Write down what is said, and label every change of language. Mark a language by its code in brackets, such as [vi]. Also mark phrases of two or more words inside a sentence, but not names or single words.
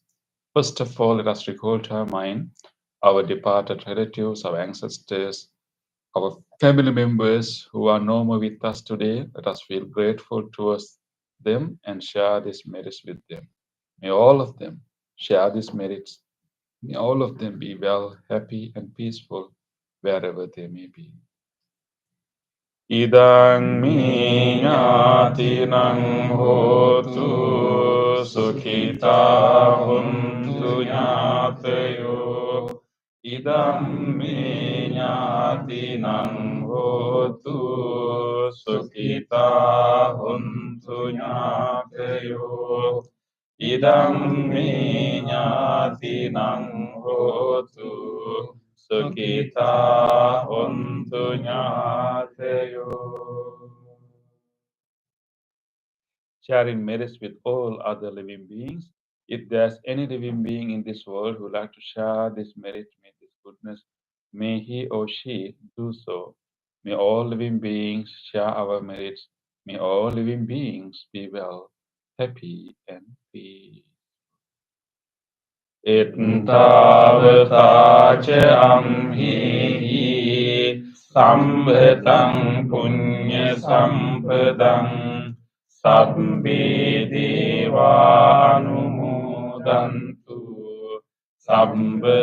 [en] First of all, let us recall to our mind our departed relatives, our ancestors, our family members who are no more with us today. Let us feel grateful towards them and share these merits with them. May all of them share these merits. May all of them be well, happy, and peaceful wherever they may be. [pi] Idang mi ñātīnaṃ hotu sukhita huntu ñātayo idam me ñātinam hotu sukhita huntu ñātayo idam me ñātinam hotu sukhita huntu ñātayo. [en] Sharing merits with all other living beings. If there's any living being in this world who would like to share this merit, may this goodness, may he or she do so. May all living beings share our merits. May all living beings be well, happy, and peace. [pi] Ettavata cha amhi sambhatam punya sampadam sabbe deva anumodantu sabba